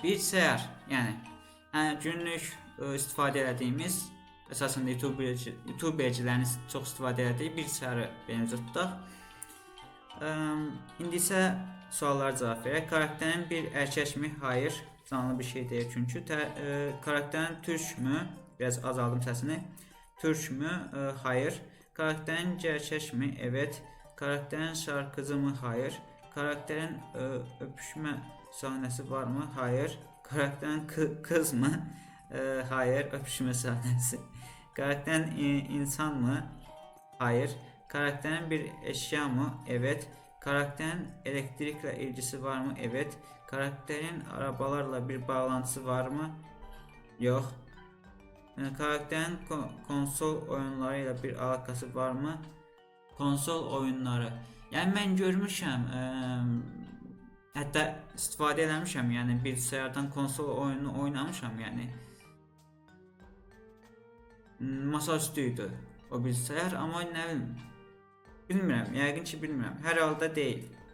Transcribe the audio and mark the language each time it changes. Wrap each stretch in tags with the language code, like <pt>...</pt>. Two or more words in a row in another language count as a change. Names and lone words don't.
<az>Bilgisayar, yəni günlük istifadə etdiyimiz, əsasında YouTubercilərin çox istifadə etdiyi bilgisayarı beynimizə tutaq. İndi isə suallara cavab verək.</az> <tr>Karakterin bir erkəkmi? Hayır.</tr> <az>Canlı bir şey deyil çünki.</az> <tr>Karakterin türkmü?</tr> <az>Biraz azaldım səsini.</az> <tr>Türkmü? Hayır. Karakterin gerçəkmi? Evet. Karakterin şarkıcı mı? Hayır. Karakterin öpüşmə sahnəsi var mı? Hayır. Karakterin kız mı? Hayır. Öpüşmə sahnəsi. Karakterin insan mı? Hayır. Karakterin bir eşya mı? Evet. Karakterin elektrikle ilgisi var mı? Evet. Karakterin arabalarla bir bağlantısı var mı? Yok. Karakterin konsol oyunlarıyla bir alakası var mı? Konsol oyunları.</tr> <az>Yəni mən görmüşəm, hətta istifadə eləmişəm, yəni bilgisayardan konsol oyununu oynamışam, yəni masaüstü idi o bilgisayar, amma nə bilim, bilmirəm, yəqin ki bilmirəm, hər halda deyil.</az>